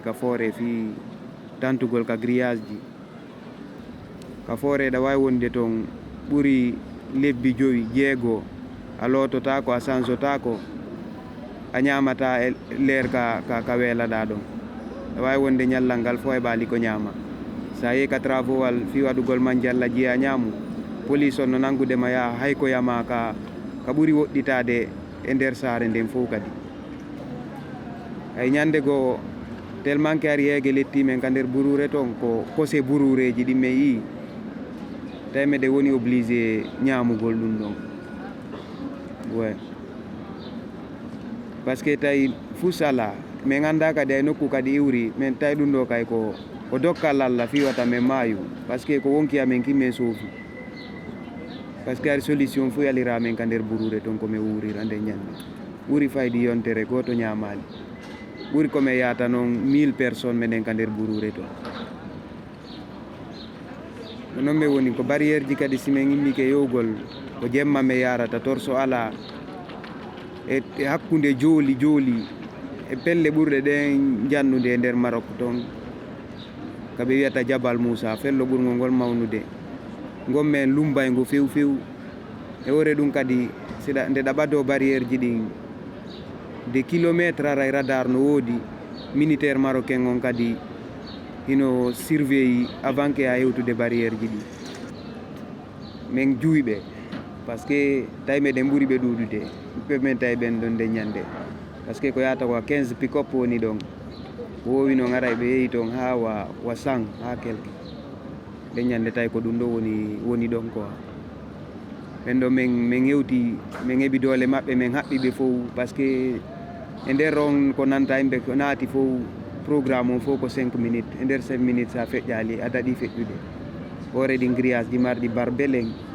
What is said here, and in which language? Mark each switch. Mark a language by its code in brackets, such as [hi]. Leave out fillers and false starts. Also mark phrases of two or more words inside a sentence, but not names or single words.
[ff] ka foore fi tantugol ka grillage ji ka foore ɗa wawi wonde toon ɓuri lebbi 5 6 a loototako a sansotako a ñamata e leer ka weelaɗa ɗon ɗa wawi wonde ñallal ngal fo e ɓaali ko ñaama sa yehi ka travaux wal fi waɗugol man jalla jiya ñaamu police on no nanngudema yaha hay ko yama ka ɓuri woɗɗitade e nder saare nden fof kadi ay ñande goo [fr] tellement que [ff] ari heege lettimen ka nder burure toon ko kose burureji ɗi mi yii tawi meɗen woni obligé ñaamugol ɗum ɗon ouais [fr] par ce que [ff] tawi fus ala min annda kadi ay nokku kadi iwri min tawi ɗum ɗo kay ko dokkal Allah fiwata min maayu [fr] par ce que [ff] ko wonki amen kimmen soofi [fr] par ce que [ff] ari solution fo yalira men ka nder burure toon komin wuurira nde ñande ɓuri faydi yontere goto ñaamali ɓuri komin yahata noon 1000 personnes meɗen ka nder burure toon ko noon min woni ko barriére ji kadi simin immike yowgol ko jemma mi yarata torso ala e hakkunde jooli e pelle ɓurɗe ɗen jannude e nder Maroc toon kaɓe wiyata Jabal Moussa fello ɓurgol ngol mawnude gommen lumbaygo few e wore ɗum kadi nde ɗaɓado barriére ji ɗin de kilométre aray radar no woodi [fr] militaire marocain [ff] on kadi hino surveille [fr] avant que [ff] a hewtude barriére ji ɗi min juuyɓe [fr] par ce que [ff] tawi meɗen ɓuuri ɓe ɗuuɗude ɓeɓen tawi ɓen ɗon nde ñande [fr] par ce que [ff] ko yahata ko 15 pick-up woni ɗon ko wowi noon aray ɓe yehi toon ha wa 100 ha quelque nde ñande tawi ko ɗum ɗo woni ɗon quoi ɓen ɗo min hewti min heɓi doole maɓɓe min haɓɓiɓe fof par ce que e nder on ko nanta yimɓe ko naati fof programme on fof ko 5 minutes e nder 5 minutes sa feƴƴali a daɗi feƴƴude hoore ɗin grillage ji marɗi barbelen